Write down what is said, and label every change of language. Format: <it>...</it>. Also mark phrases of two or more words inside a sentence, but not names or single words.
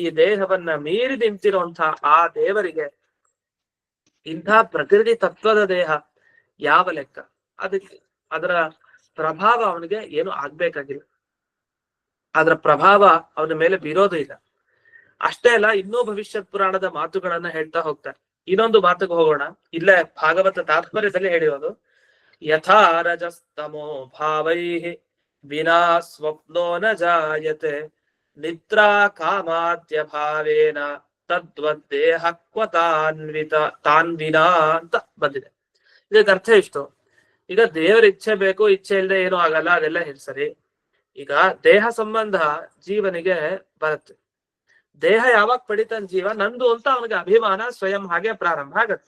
<kn>ಈ ದೇಹವನ್ನ ಮೀರಿ ನಿಂತಿರುವಂತಹ ಆ ದೇವರಿಗೆ ಇಂಥ ಪ್ರಕೃತಿ ತತ್ವದ ದೇಹ ಯಾವ ಲೆಕ್ಕ, ಅದಕ್ಕೆ ಅದರ ಪ್ರಭಾವ ಅವನಿಗೆ ಏನು ಆಗ್ಬೇಕಾಗಿಲ್ಲ, ಅದರ ಪ್ರಭಾವ ಅವನ ಮೇಲೆ ಬೀರೋದು ಇಲ್ಲ. ಅಷ್ಟೇ ಅಲ್ಲ, ಇನ್ನೂ ಭವಿಷ್ಯತ್ ಪುರಾಣದ ಮಾತುಗಳನ್ನ ಹೇಳ್ತಾ ಹೋಗ್ತಾರೆ. ಇನ್ನೊಂದು ಮಾತಿಗೆ ಹೋಗೋಣ. ಇಲ್ಲೇ ಭಾಗವತ ತಾತ್ಪರ್ಯದಲ್ಲಿ ಹೇಳಿರೋದು,</kn> <sa>ಯಥಾ ರಜಸ್ತಮೋ ಭಾವೈಹಿ ವಿನಾ ಸ್ವಪ್ನೋ ನ ಜಾಯತೆ ನಿದ್ರಾ ಕಾಮಾದ್ಯ ಭಾವೇನ ತದ್ವದ್ದೇಹ ಕ್ವ ತಾನ್ವಿನಾ</sa> <kn>ಅಂತ ಬಂದಿದೆ. ಇದಕ್ಕೆ ಅರ್ಥ ಇಷ್ಟು. ಈಗ ದೇವರ ಇಚ್ಛೆ ಬೇಕು, ಇಚ್ಛೆ ಇಲ್ಲದೆ ಏನೂ ಆಗಲ್ಲ, ಅದೆಲ್ಲ ಸರಿ. ಈಗ ದೇಹ ಸಂಬಂಧ ಜೀವನಿಗೆ ಬರುತ್ತೆ. ದೇಹ ಯಾವಾಗ ಪಡಿತಾನ ಜೀವ ನಂದು ಅಂತ ಅವನಿಗೆ ಅಭಿಮಾನ ಸ್ವಯಂ ಹಾಗೆ ಪ್ರಾರಂಭ ಆಗತ್ತೆ.</kn>